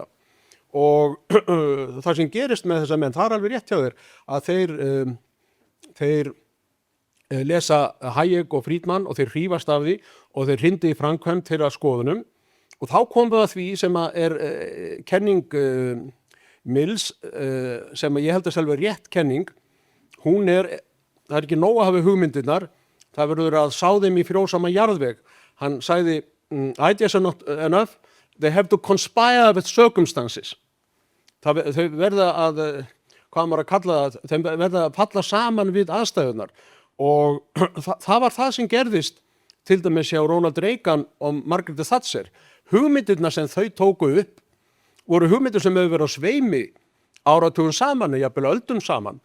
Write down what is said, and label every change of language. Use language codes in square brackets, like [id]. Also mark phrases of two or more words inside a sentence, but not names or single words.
[is] Og það sem gerist með þessa menn, það er alveg rétt hjá þér, að þeir lesa Hayek og Friedman og þeir hrífast af því og þeir hrindi í framkvæmd þeirra skoðunum. Og þá komum við að því sem er kenning Mills, sem ég held að selva rétt kenning, það er ekki nóg að hafa hugmyndirnar, það verður að sá þeim í frjósama jarðveg. Hann sagði, [en] ideas are not enough, they have to conspire with circumstances. [is] Þau verða að, hvað maður að kalla það, þau verða að falla saman við aðstæðunar. Og það var það sem gerðist til dæmis hjá Ronald Reagan og Margaret Thatcher. Hugmyndirnar sem þau tóku upp voru hugmyndir sem hefur verið á sveimi áratugum saman, jafnvel öldum saman.